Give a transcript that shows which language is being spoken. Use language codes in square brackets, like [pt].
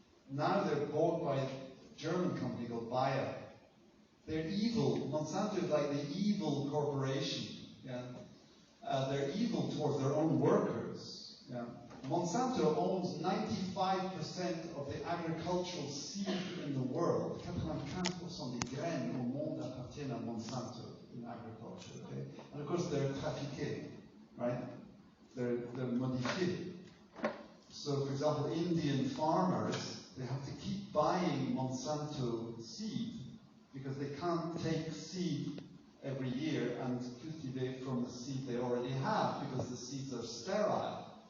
[en] Now they're bought by a German company called Bayer. They're evil. Monsanto is like the evil corporation, yeah. They're evil towards their own workers, yeah. Monsanto owns 95% of the agricultural seed in the world. [fr] 95% des graines au monde appartiennent à Monsanto [en] in agriculture. Okay? And of course they're trafiqués, right? They're modifiés. So, for example, Indian farmers, they have to keep buying Monsanto seed because they can't take seed every year and cultivate from the seed they already have because the seeds are sterile.